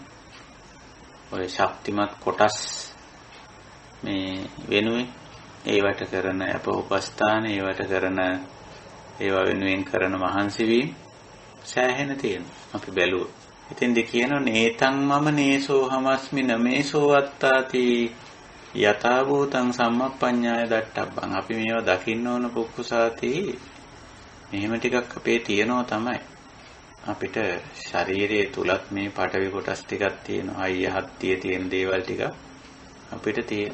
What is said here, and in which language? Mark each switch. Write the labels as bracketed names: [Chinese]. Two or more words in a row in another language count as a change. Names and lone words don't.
[Sinhala] ඔය ශක්තිමත් කොටස් මේ වෙනුවෙන් ඒවට කරන අපෝපස්ථාන ඒවට කරන ඒවා වෙනුවෙන් කරන මහන්සි වීම සෑහෙන තියෙනවා. අපි බැලුවොත්. ඉතින්ද කියනවා [Pali] නේතං මම නේසෝ හමස්මි නමේසෝ අත්තාති යථා භූතං සම්මප්පඤ්ඤාය දට්ඨබ්බං. [Sinhala] අපි මේවා දකින්න ඕන පුක්කුසාති. මෙහෙම ටිකක් අපේ තියෙනවා තමයි. අපිට ශරීරයේ තුලත් මේ පඨවි කොටස් ටිකක් තියෙනවා. අයිය හත්තිය තියෙන දේවල් ටික අපිට තියෙන.